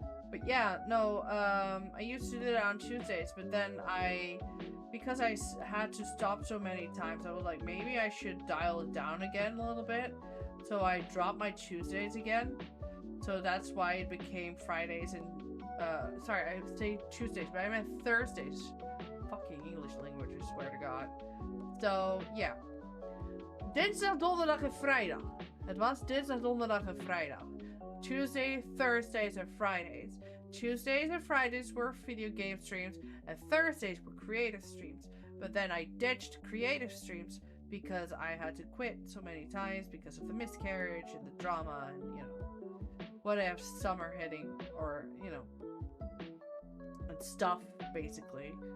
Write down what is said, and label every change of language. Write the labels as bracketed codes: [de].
[en] But yeah, no, I used to do that on Tuesdays, but then because I had to stop so many times, I was like, maybe I should dial it down again a little bit. So I dropped my Tuesdays again. So that's why it became Fridays and, sorry, I say Tuesdays, but I meant Thursdays. Fucking English language, I swear to God. So, yeah. [nl] Dinsdag, donderdag en vrijdag. Het was dinsdag, donderdag en vrijdag. [en] Tuesday, Thursdays, and Fridays. Tuesdays and Fridays were video game streams, and Thursdays were creative streams. But then I ditched creative streams because I had to quit so many times because of the miscarriage and the drama and, you know, what I have summer hitting, or, you know, and stuff, basically.